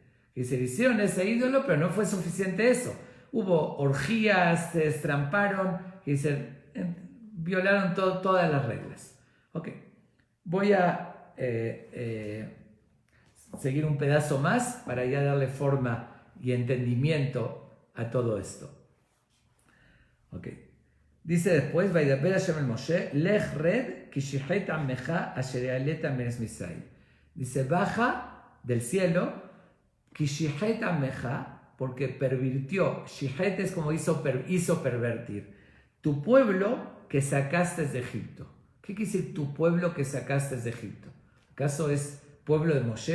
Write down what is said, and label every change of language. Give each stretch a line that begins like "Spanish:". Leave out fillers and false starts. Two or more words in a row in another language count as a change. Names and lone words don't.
Spanish: Y se hicieron ese ídolo, pero no fue suficiente eso. Hubo orgías, se destramparon y violaron todas las reglas. Ok, voy a seguir un pedazo más para ya darle forma y entendimiento a todo esto. Ok, dice después,
Hebrew: וידבר השם אל משה, לך רד כי שחת עמך אשר העלית מארץ מצרים.
Spanish: Dice, baja del cielo,
Hebrew: כי שחת עמך,
Spanish: porque pervirtió. Shihet es como hizo pervertir. Tu pueblo que sacaste de Egipto. ¿Qué quiere decir tu pueblo que sacaste de Egipto? ¿Acaso es pueblo de Moshe?